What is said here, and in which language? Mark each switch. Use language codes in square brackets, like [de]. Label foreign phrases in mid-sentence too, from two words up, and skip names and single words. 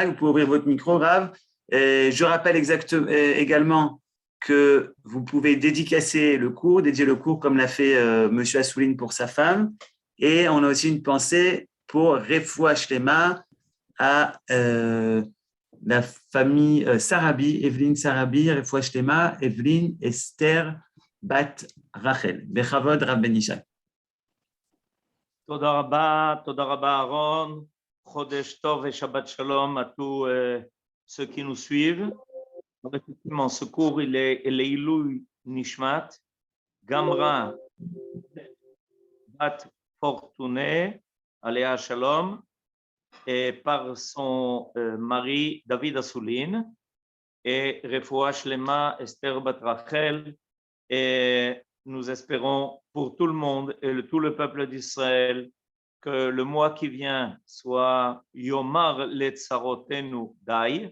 [fr] Vous pouvez ouvrir votre micro, Rav. Et je rappelle également que vous pouvez dédier le cours comme l'a fait Monsieur Assouline pour sa femme. Et on a aussi une pensée pour [he] רפואה שלמה [fr] à la famille Sarabi, Evelyne Sarabi, [he] רפואה שלמה, [fr] Evelyne Esther Bat Rachel. [he] בכבוד רב Ben Ishai. תודה רבה [fr] Aaron, [he] חודש טוב [fr] et [he] שבת שלום [fr] à tous ceux qui nous suivent. Effectivement, ce cours, il est [he] עילוי נשמת, [fr] Gamra Bat Fortuné, [he] עליה השלום, [fr] et par son mari David Assouline, et [he] רפואה שלמה [fr] Esther Bat Rachel, et nous espérons pour tout le monde et tout le peuple d'Israël que le mois qui vient soit [he] יאמר לצרותינו די.